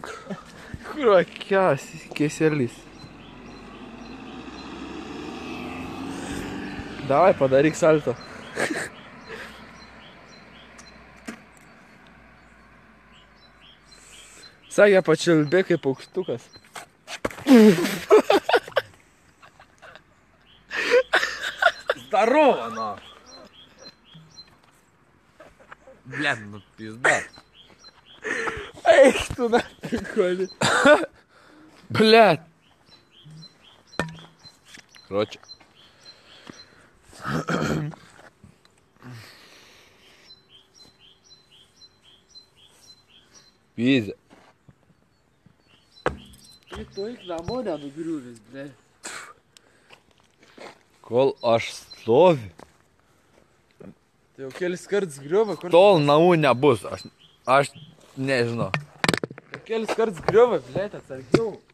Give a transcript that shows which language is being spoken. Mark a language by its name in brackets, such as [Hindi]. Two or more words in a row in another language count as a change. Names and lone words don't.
[Lithuanian] Kurva, keselis. Davai, padaryk salto. Sakė, pačiulbė kaip paukštukas. [Russian] Здорово, на. Блядь, ну пизда. [Lithuanian] Eik tu na, koli. [Russian] Блядь. Короче. Пизда. [Lithuanian] Tai tu eik namo nenugriuvis, ble. Kol aš stoviu, Tai jau kelis kartus griuva, kur... Tol namų nebus, aš nežinau. Jau kelis kartus griuva, blėt, atsargiau.